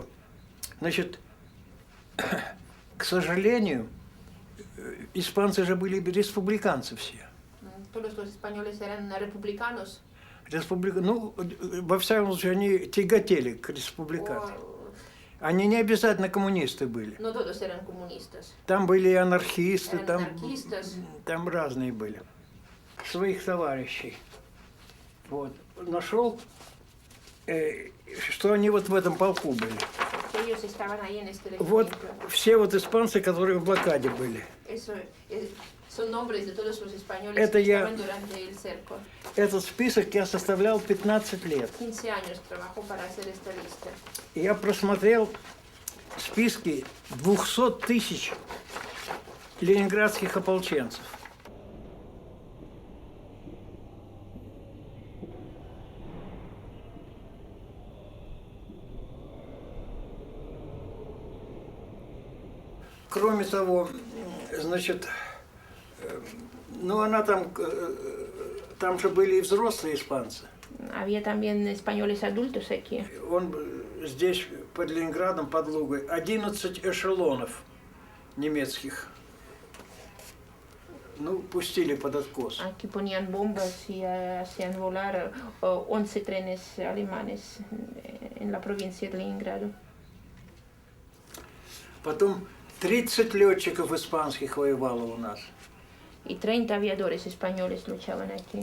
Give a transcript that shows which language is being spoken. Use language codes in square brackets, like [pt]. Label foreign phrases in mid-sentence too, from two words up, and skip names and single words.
[ru] Значит, к сожалению, испанцы же были республиканцы все. [es] Todos los españoles eran republicanos. [ru] Ну, во всяком случае, они тяготели к республиканцам. Они не обязательно коммунисты были. [es] No todos eran comunistas. [ru] Там были и анархисты, [es] Anarquistas. [ru] там разные были. Своих товарищей. Вот. Нашел что они вот в этом полку были. [es] Ellos estaban ahí en este [ru] Вот [es] regimiento. [ru] все вот испанцы, которые в блокаде были. [es] Eso, son nombres de todos los españoles [ru] Это [es] que [ru] я- [es] estaban durante el cerco. [ru] Этот список я составлял 15 лет. [es] 15 años trabajó para hacer esta lista. [ru] И я просмотрел списки 200 тысяч ленинградских ополченцев. Кроме того, значит, ну она там же были и взрослые испанцы. [es] Había también españoles adultos aquí. [ru] Он здесь, под Ленинградом, под Лугой, 11 эшелонов немецких, ну, пустили под откос. [es] Aquí ponían bombas y hacían volar 11 trenes alemanes en la provincia de Leningrado. [ru] Потом 30 летчиков испанских воевало у нас. [es] Y 30 aviadores españoles luchaban aquí.